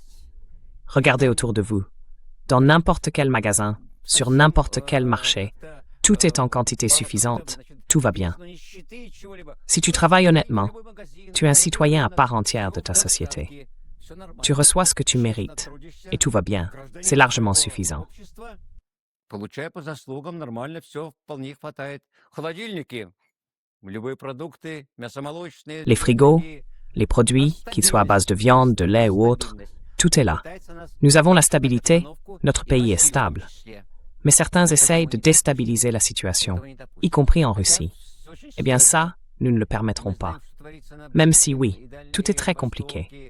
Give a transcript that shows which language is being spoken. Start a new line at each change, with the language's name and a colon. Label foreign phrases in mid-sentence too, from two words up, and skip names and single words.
French: Regardez autour de vous. Dans n'importe quel magasin, sur n'importe quel marché, tout est en quantité suffisante, tout va bien. Si tu travailles honnêtement, tu es un citoyen à part entière de ta société. Tu reçois ce que tu mérites, et tout va bien. C'est largement suffisant.
Russian: Получая по заслугам, нормально все, вполне хватает. Холодильники, любые продукты, мясомолочные.
French: Les frigos, les produits, qu'ils soient à base de viande, de lait ou autre, tout est là. Nous avons la stabilité, notre pays est stable. Mais certains essayent de déstabiliser la situation, y compris en Russie. Eh bien ça, nous ne le permettrons pas. Même si oui, tout est très compliqué.